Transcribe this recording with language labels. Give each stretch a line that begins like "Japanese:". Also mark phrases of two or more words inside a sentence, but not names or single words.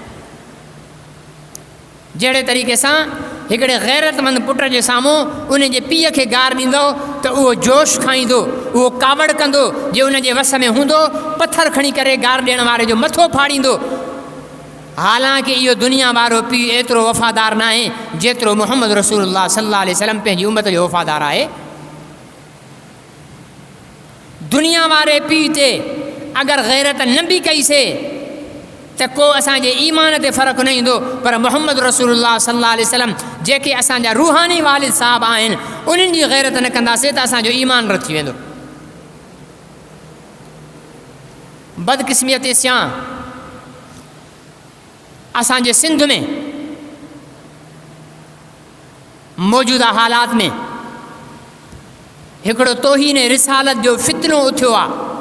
Sindhi: जहिड़े तरीक़े सां हिकिड़े गैरतमंद पुट जे साम्हूं उन जे पीउ खे गार ॾींदो त उहो जोश खाईंदो, उहो कावड़ कंदो। जे उन जे वस में हूंदो पथर खणी करे गार ॾियण वारे जो मथो फाड़ींदो। हालांकि इहो दुनिया वारो पीउ एतिरो वफ़ादार न आहे जेतिरो मुहम्मद रसूलुल्लाह
Arabic: صلى الله عليه وسلم
Sindhi: पंहिंजी उम्मत जो वफ़ादार आहे। दुनिया वारे पीउ ते अगरि गैरत न बि कईसीं त को असांजे ईमान ते फ़र्क़ु न ईंदो, पर मुहम्मद रसूलुल्लाह
Arabic: صلى الله عليه وسلم
Sindhi: जेके असांजा रूहानी वालिद साहब आहिनि उन्हनि जी गैरत न कंदासीं त असांजो ईमान रद थी वेंदो। बदकिस्मत सां असांजे सिंध में मौजूदा हालात में हिकिड़ो तौहीन रिसालत जो फितनो उथियो आहे।